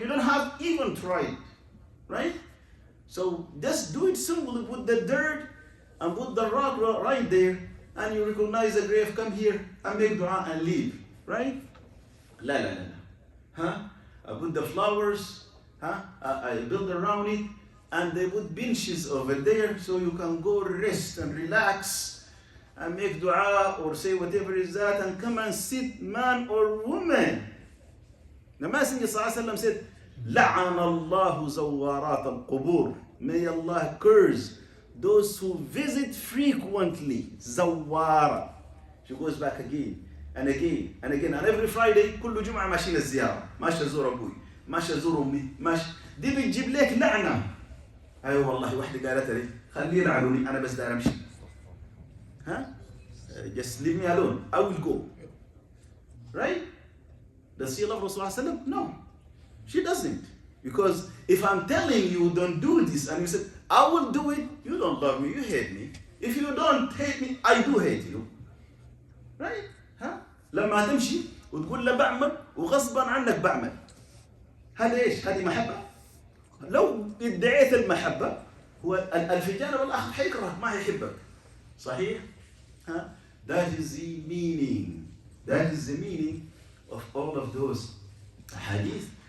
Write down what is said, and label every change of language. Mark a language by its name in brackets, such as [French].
[English] You don't have even tried, right? So just do it simply, put the dirt and put the rock right there and you recognize the grave, come here and make dua and leave, right? La la la la. Huh? Put the flowers, I build around it, and they put benches over there so you can go rest and relax and make dua or say whatever is that and come and sit, man or woman. The Messenger ﷺ said, [Arabic] لَعَنَ اللَّهُ زَوَّارَاتَ الْقُبُورِ. [English] May Allah curse those who visit frequently. [Arabic] زوارة. [English] She goes back again and again and again. And every Friday [Arabic] كل جمعة ماشيين الزيارة. ماشي أزور أبوي. ماشي أزور أمي. ماشي. دي بتجيب لك لعنة. أيوة والله واحدة قالت لي خليه يلعنوني أنا بس داير أمشي. [English] ها؟ Just leave me alone. I will go. Right? Does she love Rasulullah? No. She doesn't. Because if I'm telling you don't do this and you say, I will do it, you don't love me, you hate me. If you don't hate me, I do hate you. Right? [Arabic] ها؟ لما تمشي وتقول له بعمل وغصبا عنك بعمل. هذا ايش؟ هذه محبة؟ لو ادعيت المحبة هو الفجانة والآخر حيكرهك ما حيحبك. [English] صحيح؟ ها؟ That is the meaning. That is the meaning of all of those hadith.